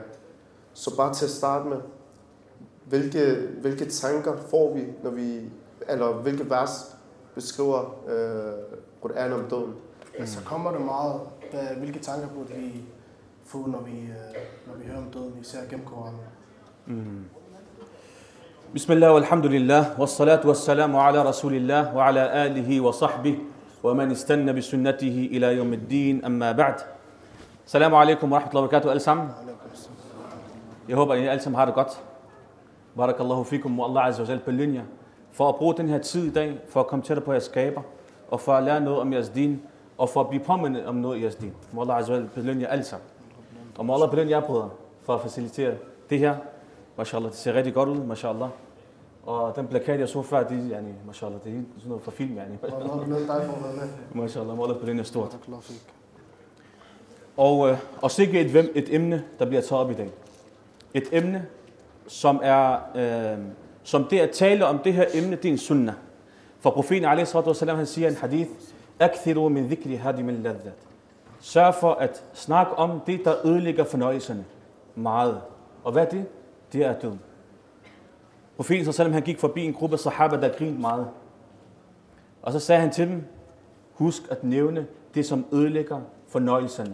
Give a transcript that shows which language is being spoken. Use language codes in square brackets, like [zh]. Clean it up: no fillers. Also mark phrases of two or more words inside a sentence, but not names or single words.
[da] Så bare til at starte med, hvilke tanker får vi, eller hvilke vers beskriver Quran om døden? Så kommer det meget, hvilke tanker burde vi få, når vi hører om døden, især gennem Koranen? [ar] بسم الله والحمد لله، والصلاة والسلام على رسول الله، وعلى آله وصحبه, ومن استن بسنته إلى يوم الدين، أما بعد. السلام عليكم ورحمة الله وبركاته [da] alle sammen. Jeg håber, at I alle sammen har det godt. [ar] Barakallahu fikum, [da] og [ar] Allah azza wa jal [da] belønner for at bruge den her tid i dag, for at komme tættere på jeres skaber, og for at lære noget om jeres din, og for at blive påmindet om noget i jeres din. Må [ar] Allah azza wa jal [da] belønne jer alle sammen. Og må Allah belønne jer, brødre, for at facilitere det her. Mashallah, det ser rigtig godt ud, mashallah. Og den plakat, jeg så før, mashallah, det er sådan noget fra film, Mashallah, må Allah belønne jer stort. Og sikkert et emne, der bliver taget op i dag. Et emne, som det at tale om det her emne, det er en sunnah. For profeten a.s.w. han siger en hadith, [ar] Akthiru min dhikri hadim al-ladhat. [da] Sørg for at snakke om det, der ødelægger fornøjelserne meget. Og hvad er det? Det er døden. Profeten s.a.w. han gik forbi en gruppe sahaba, der grinede meget. Og så sagde han til dem, husk at nævne det, som ødelægger fornøjelserne.